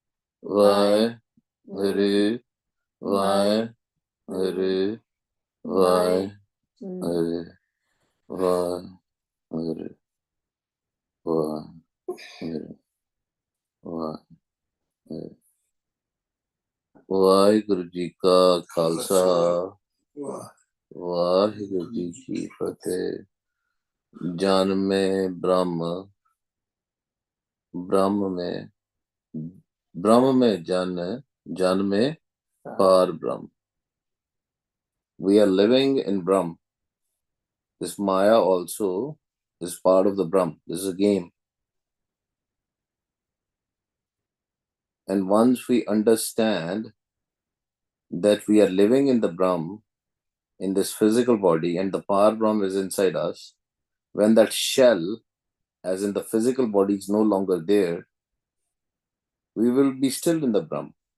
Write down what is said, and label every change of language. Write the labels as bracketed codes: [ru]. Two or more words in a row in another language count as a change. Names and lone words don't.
[pa] Vaheguru, Vaheguru, Vaheguru, Vaheguru, Vaheguru, Vaheguru. ਵਾਹਿਗੁਰੂ ਜੀ ਕਾ ਖ਼ਾਲਸਾ ਵਾਹਿਗੁਰੂ ਜੀ ਕੀ ਫ਼ਤਿਹ। ਜਾਨ ਮੇਂ ਬ੍ਰਹਮ, ਬ੍ਰਹਮ ਮੇਂ ਜਨ, ਜਨ ਮੇਂ ਪਾਰ ਬ੍ਰਹਮ। [en] We are living in Brahm. This Maya also is part of the Brahm. This is a game. And once we understand that we are living in the Brahm, in this physical body, and the Par Brahm is inside us, when that shell, as in the physical body, is no longer there, we will be still in the Brahm.